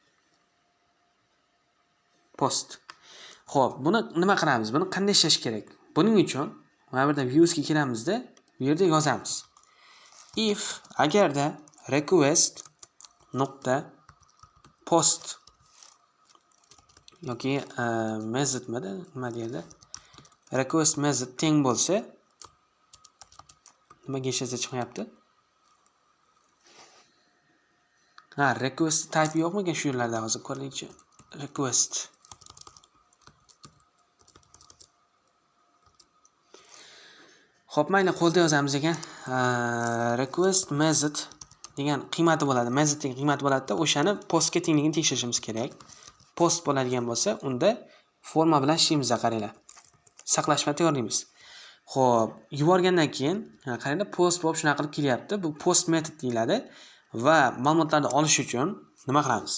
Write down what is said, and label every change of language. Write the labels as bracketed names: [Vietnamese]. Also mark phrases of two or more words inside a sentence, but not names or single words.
[Uzbek] Post. Xo'p, buni nima qilamiz? Buni qanday ishlash kerak? Buning uchun mana bu yerda views ga kelamizda, bu yerda yozamiz. If agarda request nuqta post yoki method nima deydi? [English] Request method [Uzbek] teng bo'lsa, nimaga ishlatsa chiqmayapti? [English] Request type [Uzbek] yo'qmikan shu yerlarda hozir ko'raylikchi. Request Xo'p, mayli qo'lda yozamiz ekan. [English] Request method [Uzbek] degan qiymati bo'ladi. Method degan qiymati bo'ladi-da, o'shani postga tengligini tekshirishimiz kerak. Post bo'ladigan bo'lsa, unda forma bilan ishlaymiz, qaranglar. Saqlashni tayyorlaymiz. Xo'p, yuborgandan keyin, qaranglar, post bo'lib shunaqa qilib kelyapti. Bu [English] post method [Uzbek] deyiladi va ma'lumotlarni olish uchun nima qilamiz?